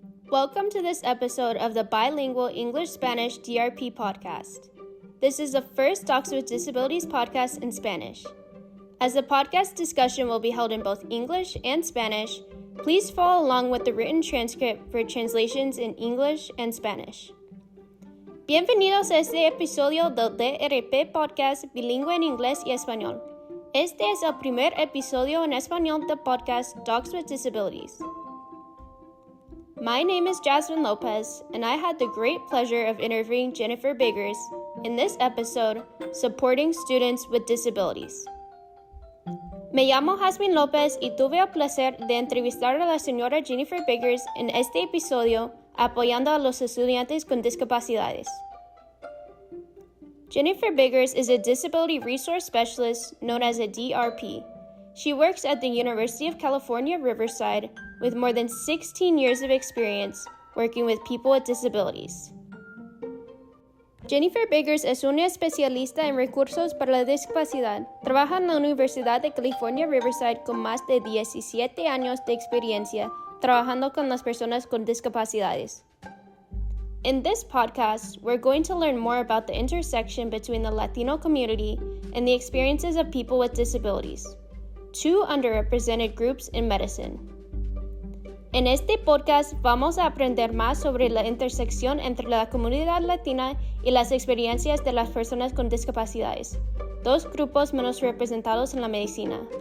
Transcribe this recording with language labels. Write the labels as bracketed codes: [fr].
[en] Welcome to this episode of the Bilingual English-Spanish DRP podcast. This is the first Docs with Disabilities podcast in Spanish. As the podcast discussion will be held in both English and Spanish, please follow along with the written transcript for translations in English and Spanish. [es] Bienvenidos a este episodio del DRP podcast bilingüe en inglés y español. Este es el primer episodio en español del podcast Docs with Disabilities. [en] My name is Jasmine Lopez, and I had the great pleasure of interviewing Jennifer Biggers in this episode, Supporting Students with Disabilities. [es] Me llamo Jasmine Lopez y tuve el placer de entrevistar a la señora Jennifer Biggers en este episodio, apoyando a los estudiantes con discapacidades. [en] Jennifer Biggers is a disability resource specialist known as a DRP. She works at the University of California, Riverside, with more than 16 years of experience working with people with disabilities. [es] Jennifer Biggers es una especialista en recursos para la discapacidad. Trabaja en la Universidad de California, Riverside con más de 17 años de experiencia trabajando con las personas con discapacidades. [en] In this podcast, we're going to learn more about the intersection between the Latino community and the experiences of people with disabilities, two underrepresented groups in medicine. [es] En este podcast vamos a aprender más sobre la intersección entre la comunidad latina y las experiencias de las personas con discapacidades, dos grupos menos representados en la medicina.